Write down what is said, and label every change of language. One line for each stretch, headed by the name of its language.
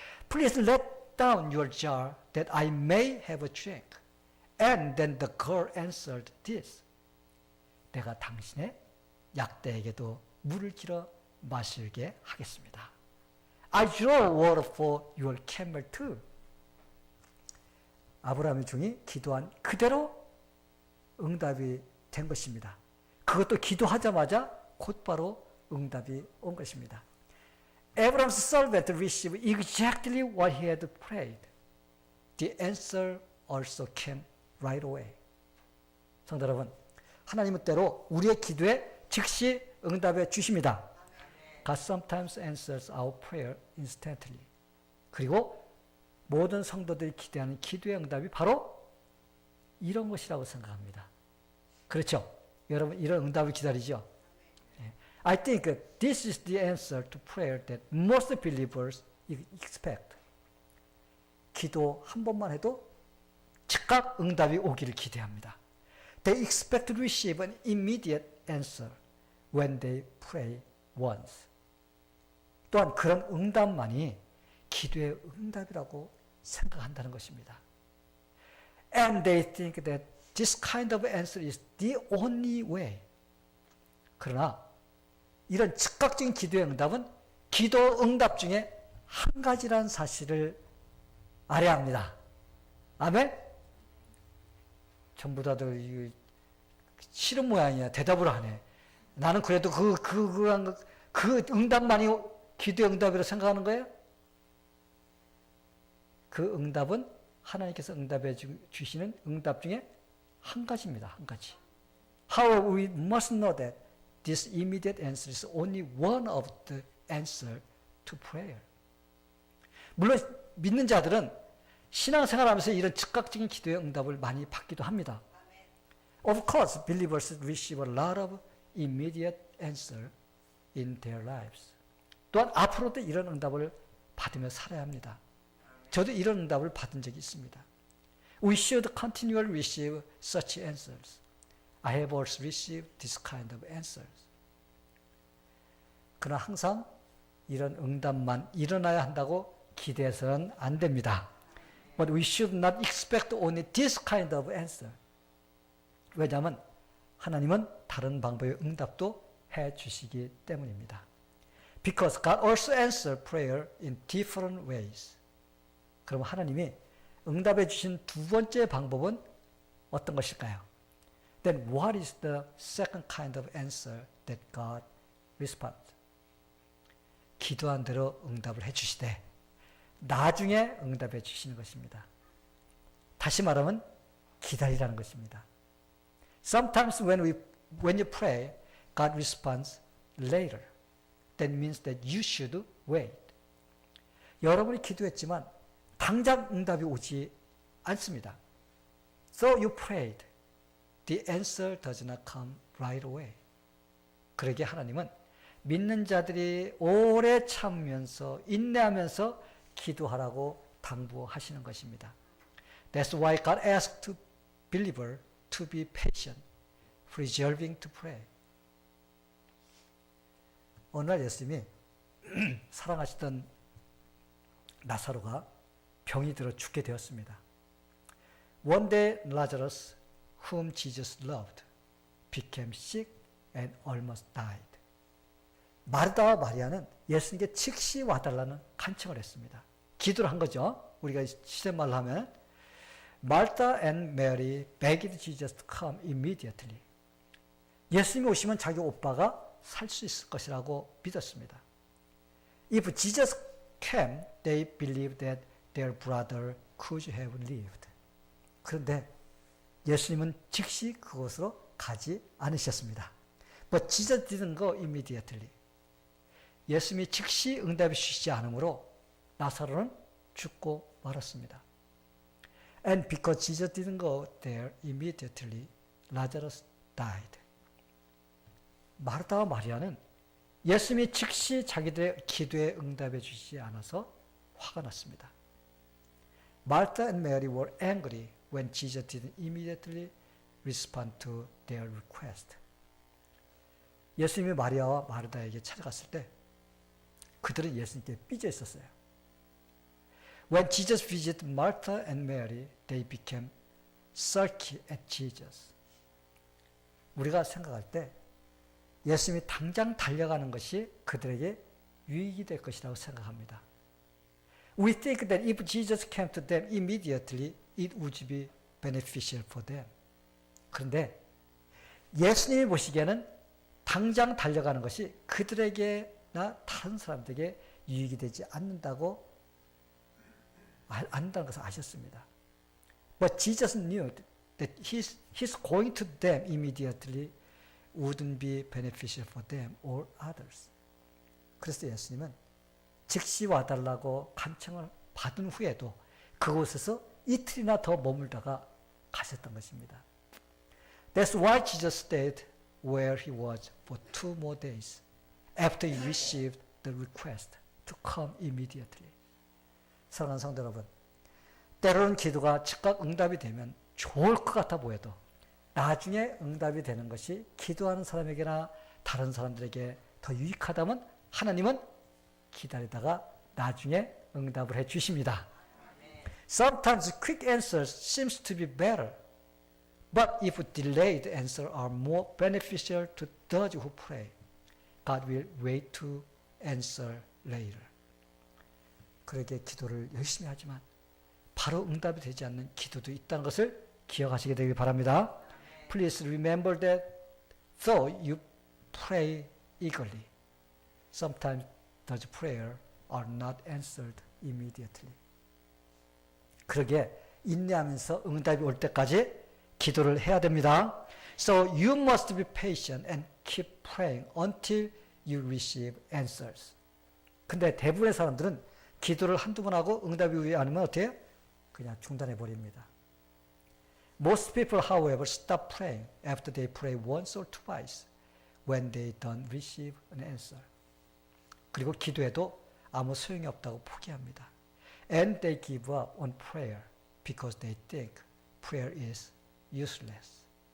English: Please let down your jar that I may have a drink. And then the girl answered this.
Korean: 내가 당신의 약대에게도 물을 길어 마시게 하겠습니다.
English: I draw water for your camel too.
Korean: 아브라함의 종이 기도한 그대로 응답이 된 것입니다. 그것도 기도하자마자 곧바로 응답이 온 것입니다.
English: Abraham's servant received exactly what he had prayed. The answer also came right away.
Korean: 성도 여러분, 하나님은 때로 우리의 기도에 즉시 응답해 주십니다.
English: God sometimes answers our prayer instantly.
Korean: 그리고 모든 성도들이 기대하는 기도의 응답이 바로 이런 것이라고 생각합니다. 그렇죠? 여러분 이런 응답을 기다리죠?
English: I think this is the answer to prayer that most believers expect.
Korean: 기도 한 번만 해도 즉각 응답이 오기를 기대합니다.
English: They expect to receive an immediate answer when they pray once.
Korean: 또한 그런 응답만이 기도의 응답이라고 생각한다는 것입니다.
English: And they think that this kind of answer is the only way.
Korean: 그러나 이런 즉각적인 기도의 응답은 기도 응답 중에 한 가지라는 사실을 알아야 합니다. 아멘? 전부 다들 싫은 모양이야. 대답을 하네. 나는 그래도 그 응답만이 기도의 응답이라고 생각하는 거예요? 그 응답은 하나님께서 응답해 주시는 응답 중에 한 가지입니다. 한 가지.
English: However, we must know that this immediate answer is only one of the answer to prayer.
Korean: 물론 믿는 자들은 신앙생활하면서 이런 즉각적인 기도의 응답을 많이 받기도 합니다.
English: Of course, believers receive a lot of immediate answer in their lives.
Korean: 또한 앞으로도 이런 응답을 받으며 살아야 합니다. 저도 이런 응답을 받은 적이 있습니다.
English: We should continually receive such answers. I have also received this kind of answers.
Korean: 그러나 항상 이런 응답만 일어나야 한다고 기대해서는 안 됩니다.
English: But we should not expect only this kind of answer.
Korean: 왜냐하면 하나님은 다른 방법의 응답도 해 주시기 때문입니다.
English: Because God also answers prayer in different ways.
Korean: 그럼 하나님이 응답해 주신 두 번째 방법은 어떤 것일까요?
English: Then what is the second kind of answer that God responds?
Korean: 기도한 대로 응답을 해주시되 나중에 응답해 주시는 것입니다. 다시 말하면 기다리라는 것입니다.
English: Sometimes when you pray, God responds later. That means that you should wait.
Korean: 여러분이 기도했지만 당장 응답이 오지 않습니다.
English: So you prayed. The answer does not come right away.
Korean: 그러기에 하나님은 믿는 자들이 오래 참으면서 인내하면서 기도하라고 당부하시는 것입니다.
English: That's why God asks the believer to be patient, preserving to pray.
Korean: 어느 날 예수님이 사랑하시던 나사로가 병이 들어 죽게 되었습니다.
English: One day Lazarus, whom Jesus loved, became sick and almost died.
Korean: 마르다와 마리아는 예수님께 즉시 와달라는 간청을 했습니다. 기도를 한 거죠. 우리가 시대말로 하면
English: Martha and Mary begged Jesus to come immediately.
Korean: 예수님이 오시면 자기 오빠가 살 수 있을 것이라고 믿었습니다.
English: If Jesus came, they believed that their brother could have lived.
Korean: 그런데 예수님은 즉시 그곳으로 가지 않으셨습니다.
English: But Jesus didn't go immediately.
Korean: 예수님이 즉시 응답해 주시지 않으므로 나사로는 죽고 말았습니다.
English: And because Jesus didn't go there immediately, Lazarus died.
Korean: 마르다와 마리아는 예수님이 즉시 자기들의 기도에 응답해 주시지 않아서 화가 났습니다.
English: Martha and Mary were angry when Jesus didn't immediately respond to their request.
Korean: 예수님이 마리아와 마르다에게 찾아갔을 때 그들은 예수님께 삐져 있었어요.
English: When Jesus visited Martha and Mary, they became sulky at Jesus.
Korean: 우리가 생각할 때 예수님이 당장 달려가는 것이 그들에게 유익이 될 것이라고 생각합니다.
English: We think that if Jesus came to them immediately, it would be beneficial for them.
Korean: 그런데 예수님이 보시기에는 당장 달려가는 것이 그들에게나 다른 사람들에게 유익이 되지 않는다는 것을 아셨습니다.
English: But Jesus knew that his going to them immediately wouldn't be beneficial for them or others.
Korean: 그래서 예수님은 즉시 와달라고 간청을 받은 후에도 그곳에서 이틀이나 더 머물다가 가셨던 것입니다.
English: That's why Jesus stayed where he was for 2 more days after he received the request to come immediately.
Korean: 사랑하는 성도 여러분, 때로는 기도가 즉각 응답이 되면 좋을 것 같아 보여도 나중에 응답이 되는 것이 기도하는 사람에게나 다른 사람들에게 더 유익하다면 하나님은 기다리다가 나중에 응답을 해 주십니다.
English: Sometimes quick answers seems to be better, but if delayed answers are more beneficial to those who pray, God will wait to answer later.
Korean: 그렇게 기도를 열심히 하지만 바로 응답이 되지 않는 기도도 있다는 것을 기억하시게 되길 바랍니다.
English: Please remember that though you pray eagerly, sometimes those prayers are not answered immediately.
Korean: 그러게 인내하면서 응답이 올 때까지 기도를 해야 됩니다.
English: So you must be patient and keep praying until you receive answers.
Korean: 근데 대부분의 사람들은 기도를 한두 번 하고 응답이 오지 않으면 어떻게 해요? 그냥 중단해 버립니다.
English: Most people, however, stop praying after they pray once or twice when they don't receive an answer.
Korean: 그리고 기도해도 아무 소용이 없다고 포기합니다.
English: And they give up on prayer because they think prayer is useless.